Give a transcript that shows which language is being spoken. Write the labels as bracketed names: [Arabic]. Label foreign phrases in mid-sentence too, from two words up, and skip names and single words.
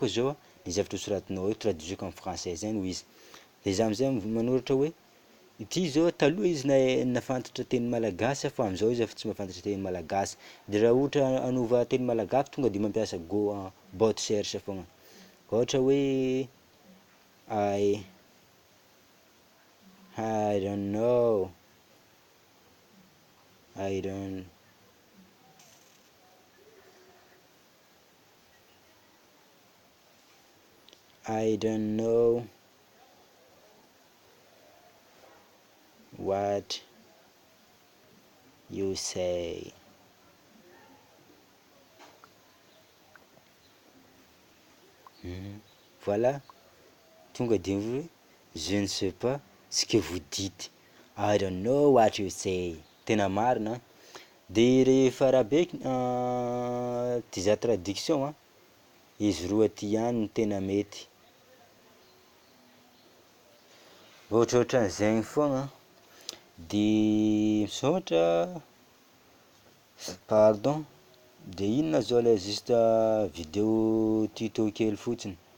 [Malagasy] zao ny zavatra soratinao io, traduiseko amin'ny français zany hoy izy, de za amizay manoratra hoe ity zao taloha izy nafantatra teny malagasy fa amizao izy efa tsy mahafantatra teny malagasy, de raha ohatra hanova teny malagasy tonga de mampiasa bot cherche fogna, ohatra hoe [English] I don't know, I don't know what you say. [Malagasy] Voilà, tonga de hoe [French] je ne sais pas ce que vous dites, [English] I don't know what you say, [Malagasy] tena marina. De rehefa rahabe diza traduction izy roa ty ihany no tena mety, ohatrohatran'izegny fogna, de misaotra pardon, de inona zao [French] le juste vidéo tuto [Malagasy] kely fotsiny,